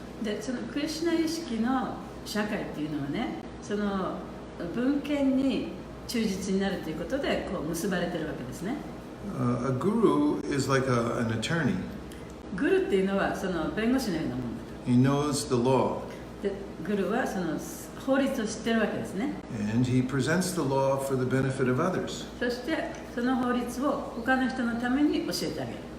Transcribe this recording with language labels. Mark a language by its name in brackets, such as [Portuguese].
[Japanese] で、そのクリシュナ意識の社会っていうのはね、その文献に忠実になるということでこう結ばれてるわけですね。 [English] A guru is like an attorney. [Japanese] グルっていうのはその弁護士のようなものだ。 [English] He knows the law. [Japanese] で、グルはその法律を知ってるわけですね。 [English] And he presents the law for the benefit of others. [Japanese] そしてその法律を他の人のために教えてあげる。